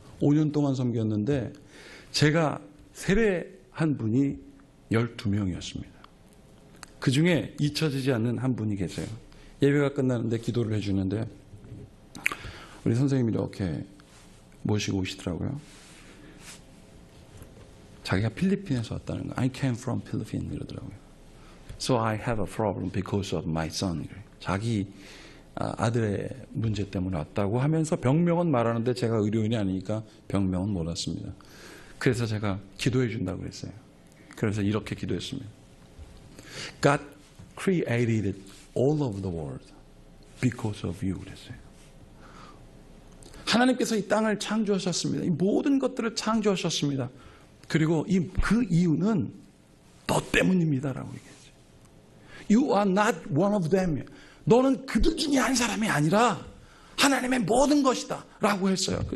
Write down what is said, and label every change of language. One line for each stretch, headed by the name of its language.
Korean: 5년 동안 섬겼는데 제가 세례한 분이 12명이었습니다. 그 중에 잊혀지지 않는 한 분이 계세요. 예배가 끝나는데 기도를 해주는데 우리 선생님이 이렇게 모시고 오시더라고요. 자기가 필리핀에서 왔다는 거.
English: I came from Philippines
Korean: 이러더라고요.
English: So I have a problem because of my son.
Korean: 자기 아들의 문제 때문에 왔다고 하면서 병명은 말하는데 제가 의료인이 아니니까 병명은 몰랐습니다. 그래서 제가 기도해 준다고 그랬어요. 그래서 이렇게 기도했습니다.
English: God created all of the world because of you.
Korean: 그랬어요. 하나님께서 이 땅을 창조하셨습니다. 이 모든 것들을 창조하셨습니다. 그리고 그 이유는 너 때문입니다라고 얘기했어요.
English: You are not one of them.
Korean: 너는 그들 중에 한 사람이 아니라 하나님의 모든 것이다 라고 했어요.